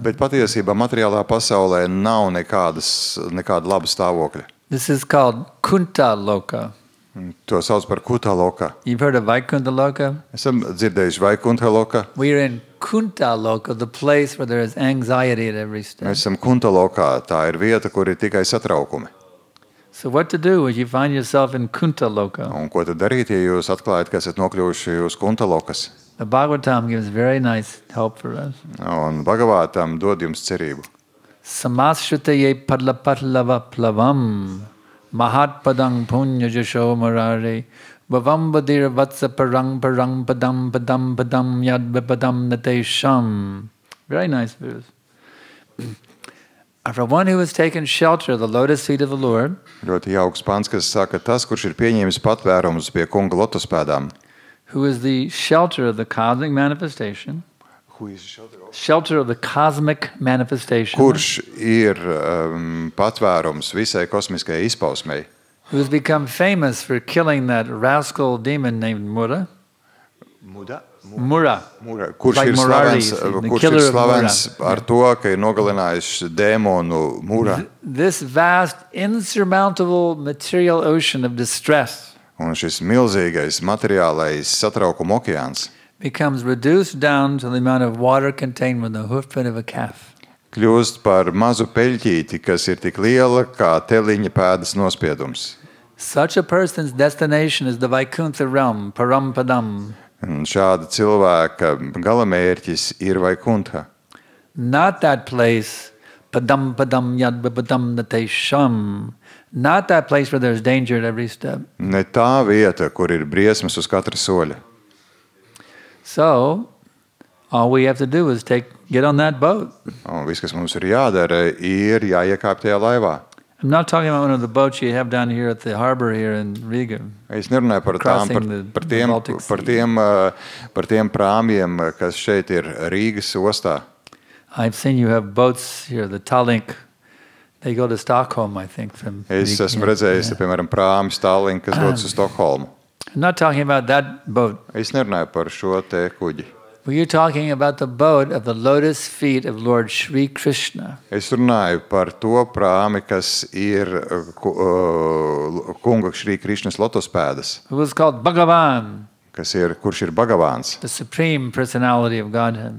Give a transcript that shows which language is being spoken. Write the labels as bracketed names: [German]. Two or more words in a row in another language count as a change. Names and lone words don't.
[Latvian] Bet patiesībā materiālā pasaulē nav nekāda laba stāvokļa. [English] This is called Kunta Loka. [Latvian] To sauc par Kuta Loka. [English] You've heard of Vaikuntha Loka? [Latvian] Esam dzirdējuši Vaikuntha Loka. [English] We are in Kunta Loka, the place where there is anxiety at every step. [Latvian] Mēs esam Kunta Lokā. Tā ir vieta, kur ir tikai satraukumi. [English] So what to do if you find yourself in Kunta Loka? [Latvian] Un ko tad darīt, ja jūs atklājat, ka esat nokļuvuši uz Kunta Lokas? [English] The Bhagavatam gives very nice help for us. [Latvian] Un Bhagavatam dod jums cerību. [Sanskrit] Samashrutaye padlapathlava plavam mahatpadang punya jasho marare bhavam badir vatsa parang padam padam yad padam natesham. [English] Very nice verse. For one who has taken shelter of the lotus feet of the Lord, [Latvian] Ļoti jauks pants, kas saka, tas, kurš ir pieņēmis patvērumus pie kunga lotuspēdām, [English] who is the shelter of the cosmic manifestation, Shelter of the cosmic manifestation. [Latvian] Kurš ir patvērums visai kosmiskajai izpausmei. [English] Who's become famous for killing that rascal demon named Mura. Mura. [Latvian] Kurš [English] Like [Latvian] ir [English] Murari, [Latvian] slavens, [English] the [Latvian] kurš [English] killer [Latvian] ir [English] of [Latvian] slavens [English] Mura. [Latvian] ar to, ka ir nogalinājis dēmonu Mura. [English] This vast, insurmountable material ocean of distress [Latvian] Un šis milzīgais materiālais satraukuma okeāns [English] becomes reduced down to the amount of water contained within the hoofprint of a calf. [Latvian] kļūst par mazu peļķīti, kas ir tik liela kā teliņa pēdas nospiedums. [English] Such a person's destination is the Vaikuntha realm, Parampadam. [Latvian] Un šāda cilvēka galamērķis ir Vaikuntha. [English] Not that place, [Sanskrit] Padam Padam Yad Padam Natesham. [English] Not that place where there's danger at every step. [Latvian] Ne tā vieta, kur ir briesmas uz katra soļa. [English] So, all we have to do is get on that boat. [Latvian] Un viss, kas mums ir jādara, ir jāiekāp tajā laivā. [English] I'm not talking about one of the boats you have down here at the harbor here in Riga. [Latvian] Es nerunāju par tām, par tiem prāmjiem, kas šeit ir Rīgas ostā. [English] I've seen you have boats here, the Tallink. They go to Stockholm, I think, from [Latvian] Es [English] Riga. [Latvian] esmu redzējis, piemēram, prāmi Stalin, kas dodas uz Stokholmu. [English] I'm not talking about that boat. [Latvian] Es nerunāju par šo te kuģi. [English] We're talking about the boat of the lotus feet of Lord Sri Krishna. [Latvian] Es runāju par to prāmi, kas ir kunga Šrī Krišnas lotospēdas, [English] Who was called Bhagavan, [Latvian] kurš ir Bhagavāns, [English] the supreme personality of Godhead.